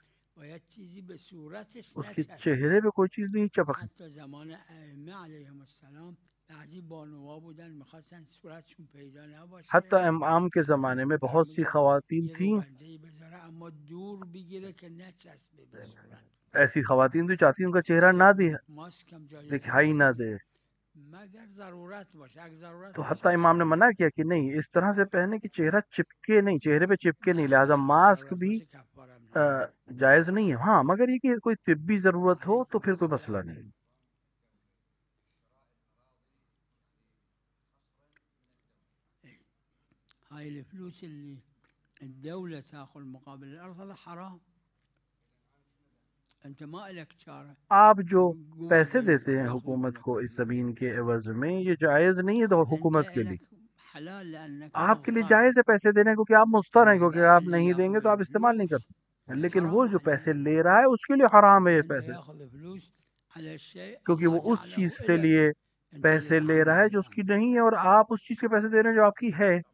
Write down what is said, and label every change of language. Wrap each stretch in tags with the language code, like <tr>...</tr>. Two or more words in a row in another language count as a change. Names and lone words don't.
<fa>باید چیزی به صورتش</fa> <ur>اس کے</ur> <fa>نچسبه.</fa> <ur>چہرے پہ کوئی چیز نہیں چپکنی۔</ur> <fa>حتی زمان ائمه علیهم السلام بعضی بانوا بودن میخواستن صورتشون پیدا نباشه،</fa> <ur>حتی امام کے زمانے میں بہت سی خواتین</ur> <fa>یه</fa> <ur>تھیں،</ur> <fa>روبنده‌ای بذاره اما دور بگیره که نچسبه به صورت.</fa> <ur>ایسی خواتین تو چاہتی ان کا چہرہ نہ</ur> <fa>ماسک هم جای</fa> <ur>دکھائی نہ دے،</ur> <fa>مگر ضرورت باشه. اگه ضرورت تو باشه</fa> <ur>حتی امام نے منع کیا کہ نہیں، اس طرح سے پہنے کہ چہرہ چپکے نہیں، چہرے پہ چپکے نہیں، لہذا ماسک بھی جائز نہیں ہے۔ ہاں مگر یہ کہ کوئی طبی ضرورت ہو تو پھر کوئی مسئلہ نہیں۔</ur> <ar>هاي الفلوس اللي الدولة تاخذ مقابل الأرض هذا حرام. انت ما لك چارة.</ar> <ur>آپ جو پیسے دیتے ہیں حکومت کو اس زمین کے عوض میں، یہ جائز نہیں ہے حکومت کے لیے،</ur> <ar>حلال لأنك</ar> <ur>آپ کے لیے جائز ہے پیسے دینے، کیونکہ آپ مضطر ہیں، کیونکہ آپ نہیں دیں گے تو آپ استعمال نہیں کر سکتے، لیکن وہ جو پیسے لے رہا ہے اس کے لیے حرام ہے یہ پیسے، کیونکہ وہ اس چیز کے لیے پیسے لے رہا ہے جو اس کی نہیں ہے، اور آپ اس چیز کے پیسے دے رہے ہیں جو آپ کی ہے۔</ur>